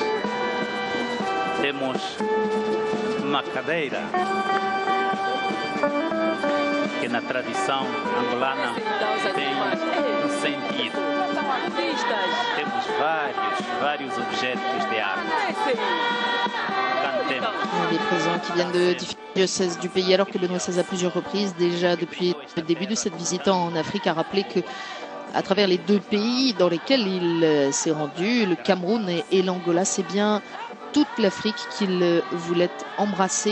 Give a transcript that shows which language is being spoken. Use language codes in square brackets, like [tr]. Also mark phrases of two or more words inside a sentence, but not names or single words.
[pt] Temos uma cadeira que na tradição angolana tem um sentido. Temos vários objetos de arte. Cantemos. [fr] Des présents qui viennent de différents diocèses du pays, alors que Benoît XVI à plusieurs reprises, déjà depuis le début de cette visite en Afrique, a rappelé que à travers les deux pays dans lesquels il s'est rendu, le Cameroun et l'Angola, c'est bien toute l'Afrique qu'il voulait embrasser.